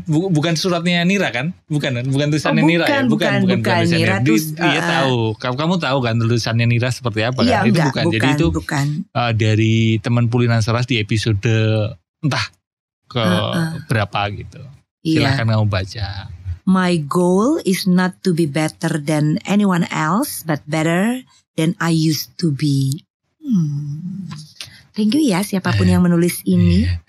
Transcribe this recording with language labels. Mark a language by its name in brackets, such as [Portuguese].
[Indonesian] Bukan suratnya Nira kan? Bukan tulisannya Nira ya? Bukan tulisannya. Nira dia tahu. Kamu tahu kan tulisannya Nira seperti apa kan? Itu bukan. Jadi itu dari teman Pulinan Selaras di episode entah ke berapa gitu. Silahkan kamu baca. [English] My goal is not to be better than anyone else, but better than I used to be. Thank you [Indonesian] ya siapapun yang menulis ini.